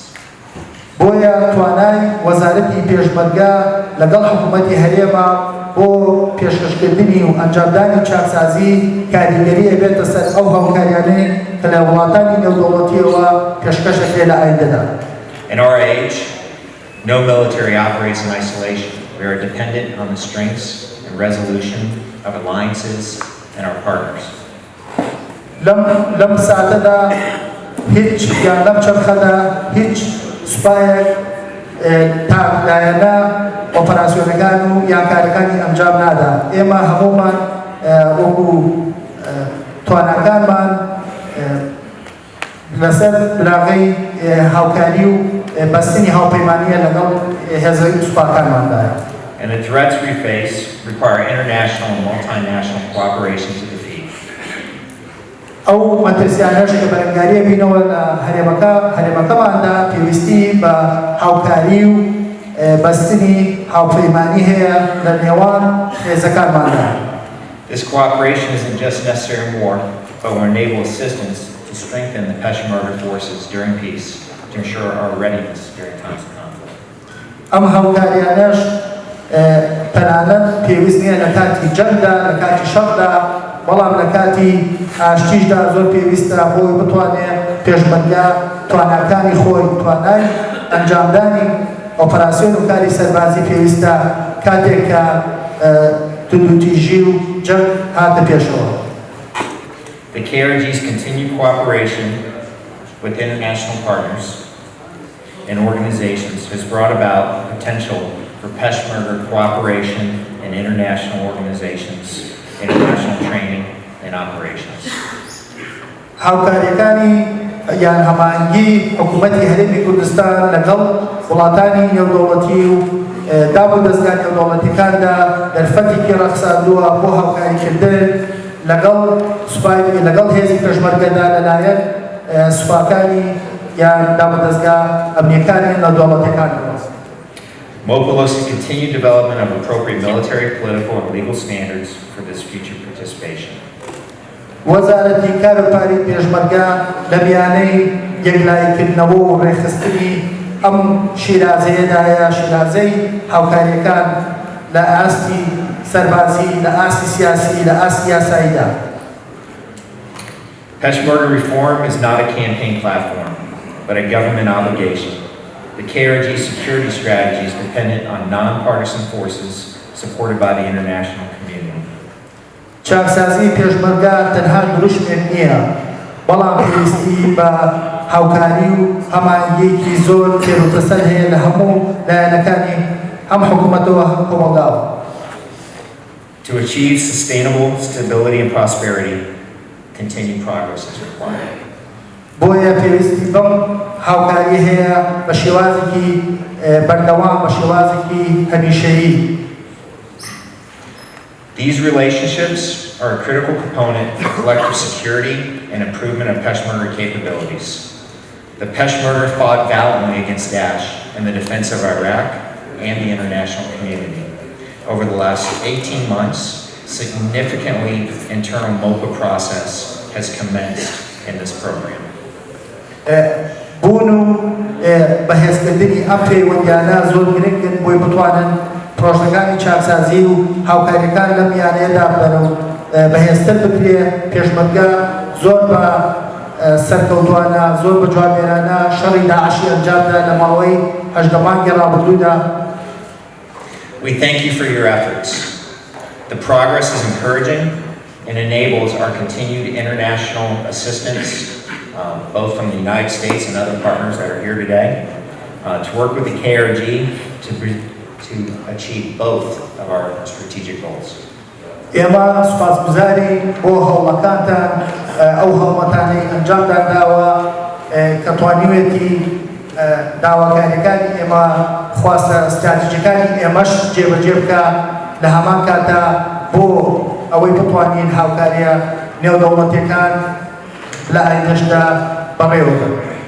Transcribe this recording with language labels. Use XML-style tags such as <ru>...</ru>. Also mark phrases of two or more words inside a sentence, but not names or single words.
<ckb>بۆیە توانای وەزارەتی پێشمەرگە لەگەڵ حکوومەتی هەرێما بۆ پێشکەشکردنی و ئەنجامدانی چاکسازی کاریگەری ئەبێتە سەر ئەو هاوکاریانەی کە لە وڵاتانی نێودەوڵەتیەوە پێشکەشەکرێ لە ئایندەدا.</ckb> <en>In our age, no military operates in isolation. We are dependent on the strengths and resolution of alliances and our partners.</en> <ckb>لەم ساتەدا هیچ یان لەم چەرخەدا هیچ سوپایەک تاکلایەنە ئۆپەراسیۆنەکان و یان کارەکانی ئەنجام نادا. ئێمە هەموومان وەکو تواناکانمان لەسەر بلاغەی هاوکاری و بەستنی هاوپەیمانیە لەگەڵ هێزەی سوپاکانماندایە.</ckb> <en>And the threats we face require international and multinational cooperation to defeat.</en> <ckb>ئەو مەترسیانەش کە بەرەنگاریە بینەوە لە هەرێمەکەماندا پێویستی بە هاوکاری و بەستنی هاوپەیمانی هەیە لە نێوان هێزەکانماندا.</ckb> <en>This cooperation isn't just necessary in war, but will enable assistance to strengthen the Peshmerga forces during peace to ensure our readiness during times of conflict.</en> <ckb>ئەم هاوکاریانەش تەنانەت پێویست نییە لە کاتی جەنگدا لە کاتی شەڕدا، بەڵام لە کاتی ئاشتیشدا زۆر پێویستە بۆی بتوانێت پێشمەرگە تواناکانی خۆی توانای ئەنجامدانی ئۆپەراسیۆن و کاری سەربازی پێویستە کاتێک کە توندوتیژی و جەنگ هاتە پێشەوە.</ckb> <en>The KRG's continued cooperation with international partners and organizations has brought about the potential for Peshmerga cooperation in international organizations, international training and operations.</en> <ckb>هاوکاریەکانی یان هەماهەنگی حکوومەتی هەرێمی کوردستان لەگەڵ وڵاتانی نێودەوڵەتی و دابوو دەستگای نێودەوڵەتیەکاندا دەرفەتێکی ڕەخساندووە بۆ هاوکاریکردن لەگەڵ هێزی پێشمەرگەدا لەلایەن سوپاکانی یان دابوو دەستگا ئەمنیەکانی نێودەوڵەتیەکانەوە.</ckb> <en>MOPA looks to continue development of appropriate military, political, and legal standards for this future participation.</en> <ckb>وەزارەتی کارەپاری پێشمەرگە لە میانەی یەکلایکردنەوە و ڕێخستنی ئەم شیرازەیەدایە شیرازەی هاوکاریەکان لە ئاستی سەربازی لە ئاستی سیاسی لە ئاستی یاساییدا.</ckb> <en>Peshmerga reform is not a campaign platform, but a government obligation. The KRG security strategy is dependent on nonpartisan forces supported by the international community.</en> <ckb>چاکسازی پێشمەرگە تەنها دروشمێک نییە، بەڵام پێویستی بە هاوکاری و هەماهەنگیەکی زۆر تێروتەسەر هەیە لە هەموو لایەنەکانی ئەم حکوومەتەوە هەم کۆمەڵگاوە.</ckb> <en>To achieve sustainable stability and prosperity, continued progress is required.</en> <ckb>بۆیە پێویستی بەم هاوکاری هەیە بە شێوازێکی بەردەوام بە شێوازێکی هەمیشەیی.</ckb> <en>These relationships are a critical component of collective security and improvement of Peshmerga capabilities. The Peshmerga fought valiantly against Daesh in the defense of Iraq and the international community. Over the last 18 months, significantly internal MOPA process has commenced in this program.</en> <ckb>بوون و بەهێزکردنی ئەم پەیوەندیانە زۆر گرنگن بۆی بتوانن پرۆژەکانی چاکسازی و هاوکاریەکان لەم میانەیەدا ببەنە و بەهێزتر بکرێ. پێشمەرگە زۆر بە سەرکەوتوانە زۆر بە جوامێرانە شەڕی داعشی ئەنجامدا لە ماوەی 18 مانگی ڕابردوودا.</ckb> <en>We thank you for your efforts. The progress is encouraging and enables our continued international assistance, both from the United States and other partners that are here today, to work with the KRG to achieve both of our strategic goals.</en> <ckb>ئێمە سوپاسگوزاری بۆ هەوڵەکانتان ئەو هەڵمەتانەی ئەنجامدان داوە کە توانیوێتی داواکاریەکانی ئێمە خواستە استراتیژیەکانی ئێمەش جێبەجێ بکە لە هەمان کاتدا بۆ ئەوەی بتوانین هاوکاریە نێودەوڵەتیەکان لە ئایندەشدا بەڕێوە بن.</ckb>